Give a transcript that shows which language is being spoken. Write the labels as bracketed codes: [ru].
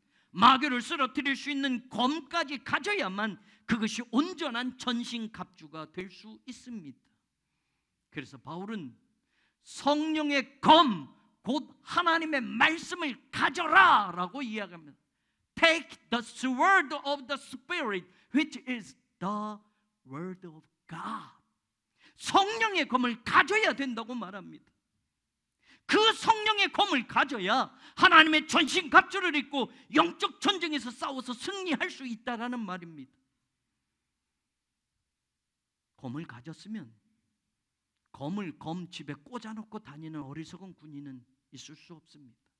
[ko] 마귀를 쓰러뜨릴 수 있는 검까지 가져야만 그것이 온전한 전신 갑주가 될 수 있습니다. 그래서 바울은 성령의 검, 곧 하나님의 말씀을 가져라 라고 이야기합니다. [en] Take the sword of the Spirit, which is the word of God. [ko] 성령의 검을 가져야 된다고 말합니다. 그 성령의 검을 가져야 하나님의 전신 갑주를 입고 영적 전쟁에서 싸워서 승리할 수 있다라는 말입니다. 검을 가졌으면 검을 검집에 꽂아놓고 다니는 어리석은 군인은 있을 수 없습니다.